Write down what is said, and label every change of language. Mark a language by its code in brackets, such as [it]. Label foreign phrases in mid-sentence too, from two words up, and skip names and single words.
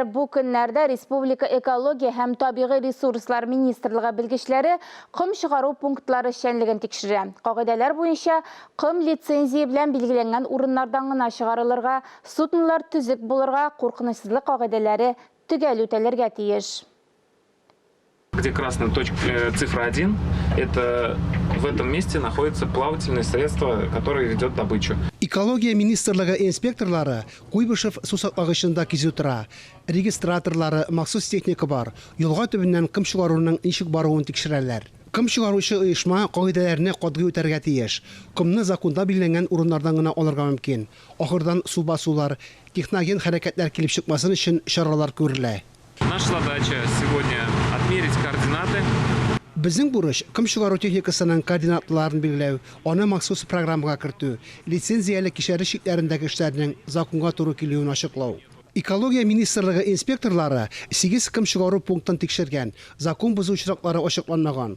[tt] Бу көннәрдә Республика экология һәм табигый ресурслар министрлыгы белгечләре кым чыгару пунктлары эшчәнлеген тикшерә. Кагыйдәләр буенча кым лицензия белән билгеләнгән урыннардан гына чыгарылырга, суднолар төзек булырга, куркынычсызлык кагыйдәләре төгәл үтәлергә тиеш. [ru] Где красная точка, цифра 1, это в этом месте находится плавательное средство, которое ведет добычу. [tt] Экология министрлыгы инспекторлары Куйбышев сусаклагычында кизү тора. Регистраторлары махсус техника бар. Юлга төбеннән кым чыгаруның ничек баруын тикшерәләр. Кым чыгаруучы оешма кагыйдәләрне катгый үтәргә тиеш. Кымны законда билгеләнгән урыннардан гына алырга мөмкин. Ахырдан су басулар, техноген хәрәкәтләр килеп чыкмасын өчен чаралар күрелә. [ru] Наша задача сегодня отмерить координаты. [tt] Безнең бурыч кым чыгару техникасының координатларын билгеләү, аны махсус программага кертү, лицензияле кишәре шикләрендәге эшләрнең законга туры килүен ачыклау. Экология министрлыгы инспекторлары 8 кым чыгару пунктын тикшергән, закон бозу очраклары ачыкланмаган.